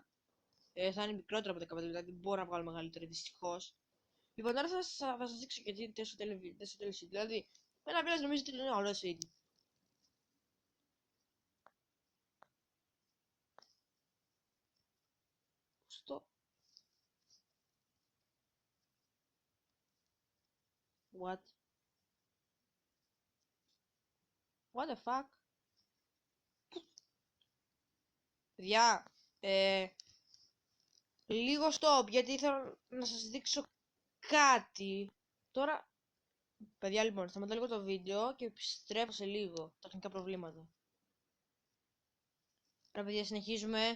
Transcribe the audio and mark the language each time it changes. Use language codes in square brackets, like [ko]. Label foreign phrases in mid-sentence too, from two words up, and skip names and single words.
[el] Θα είναι μικρότερα από 15 λεπτά. Δεν μπορώ να βγάλω μεγαλύτερη δυστυχώς. Λοιπόν, τώρα θα σας δείξω και τι στο τέλος. Δηλαδή, ένα village νομίζω ότι είναι όλο ήδη. Στο. [en] What? What the fuck? [el] Παιδιά, λίγο stop, γιατί θέλω να σας δείξω κάτι. Τώρα, παιδιά, λοιπόν, σταματάω λίγο το βίντεο και επιστρέφω σε λίγο. Τεχνικά προβλήματα. Ρε παιδιά, συνεχίζουμε.